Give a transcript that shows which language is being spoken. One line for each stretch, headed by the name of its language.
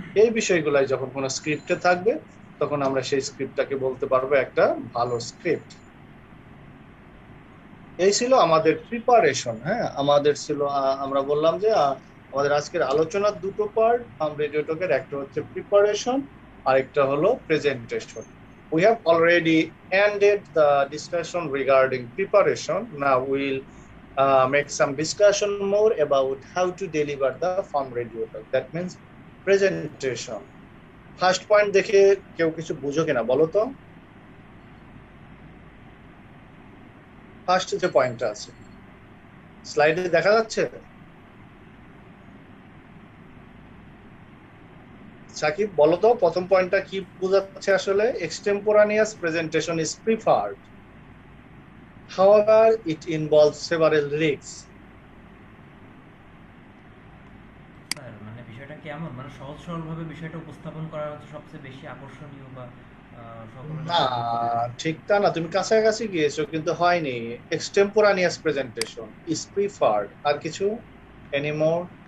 Bangla: এই বিষয়গুলাই যখন কোনো স্ক্রিপ্টে থাকবে তখন আমরা সেই স্ক্রিপ্টটাকে বলতে পারবো একটা ভালো স্ক্রিপ্ট। এই ছিল আমাদের প্রিপারেশন, হ্যাঁ। আমাদের ছিল আমরা বললাম যে আমাদের আজকের আলোচনার দুটো পার্ট রেডিও টকের, একটা হচ্ছে প্রিপারেশন আর একটা হলো presentation.
English: We have already ended the discussion regarding preparation. Now we'll make some discussion more about how to deliver the farm radio talk. That means presentation. First point
Bangla: দেখে কেউ কিছু বুঝো কিনা বলো তো? ফার্স্ট যে পয়েন্টটা আছে স্লাইডে দেখা যাচ্ছে, সাকিব বলো তো প্রথম পয়েন্টটা কি বোঝাচ্ছে আসলে?
English: Extemporaneous presentation is preferred, however it involves several risks.
Bangla: Sir মানে বিষয়টা কেমন, মানে সহজ সরল ভাবে বিষয়টা উপস্থাপন করা হচ্ছে সবচেয়ে বেশি আকর্ষণীয় বা না, ঠিক তা না, তুমি কাছাকাছি গিয়েছো কিন্তু হয়নি।
English: extemporaneous presentation is preferred,
Bangla: আর কিছু
English: Anymore?